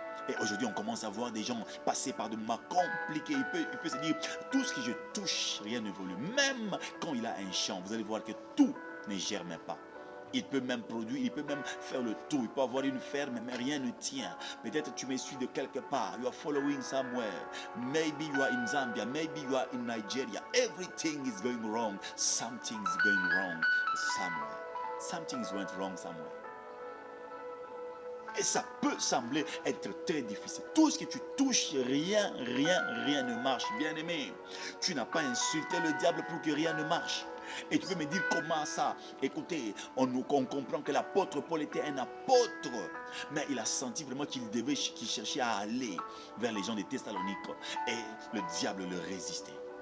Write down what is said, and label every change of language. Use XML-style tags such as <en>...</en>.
<fr>Et aujourd'hui, on commence à voir des gens passer par des moments compliqués. Il peut se dire, tout ce que je touche, rien n'évolue. Même quand il a un champ, vous allez voir que tout ne germe pas. Il peut même produire, il peut même faire le tour. Il peut avoir une ferme, mais rien ne tient. Peut-être tu me suis de quelque part.</fr> <en>You are following somewhere. Maybe you are in Zambia. Maybe you are in Nigeria. Everything is going wrong. Something is going wrong somewhere. Something is went wrong somewhere.</en> <fr>Et ça peut sembler être très difficile. Tout ce que tu touches, rien ne marche. Bien aimé, tu n'as pas insulté le diable pour que rien ne marche. Et tu peux me dire comment ça? Écoutez, on comprend que l'apôtre Paul était un apôtre, mais il a senti vraiment qu'il cherchait à aller vers les gens de Thessalonique et le diable le résistait.</fr>